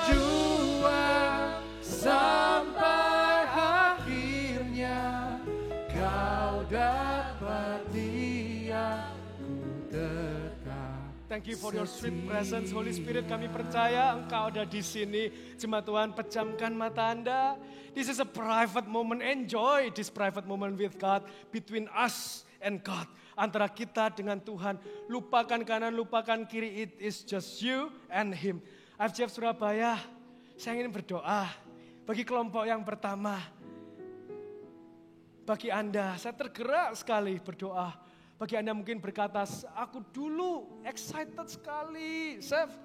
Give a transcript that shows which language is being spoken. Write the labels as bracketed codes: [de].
[id] Berjuang sampai akhirnya Kau dapati aku dekat. [en] Thank you for your sweet presence, Holy Spirit. [id] Kami percaya Engkau ada di sini. Jemaat Tuhan, pejamkan mata Anda. [en] This is a private moment. Enjoy this private moment with God, between us and God. [id] Antara kita dengan Tuhan. Lupakan kanan, lupakan kiri. [en] It is just you and Him. [id] FGF Surabaya, saya ingin berdoa bagi kelompok yang pertama. Bagi Anda, saya tergerak sekali berdoa. Bagi Anda mungkin berkata, aku dulu excited sekali, Chef.